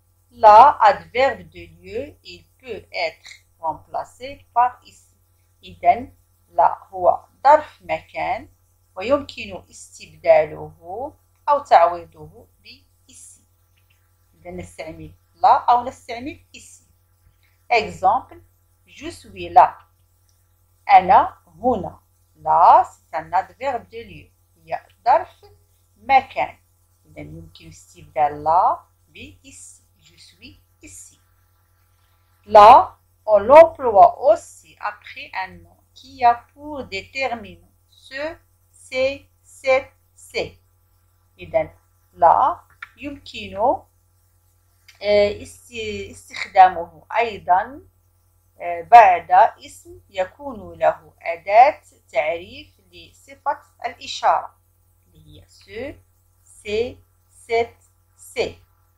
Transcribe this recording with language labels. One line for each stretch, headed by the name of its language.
French: La, adverbe de lieu, il peut être remplacé par ici.
Arabic: إذن لا هو ظرف مكان ويمكن استبداله أو تعويضه بإسي. إذا نستعمل لا أو نستعمل إسي.
French: Exemple, je suis là.
Arabic: أنا هنا.
French: لا c'est un adverbe de lieu،
Arabic: هي ظرف مكان. إذا يمكن استبدال لا ب ici.
French: Je suis ici. Là, on l'emploie aussi après un nom qui a pour déterminant ce, c'est, cette, c'est.
Arabic: إذا لا يمكن استخدامه أيضا بعد اسم يكون له أداة تعريف لصفة الإشارة اللي هي
French: ce, c'est, cette, c'est.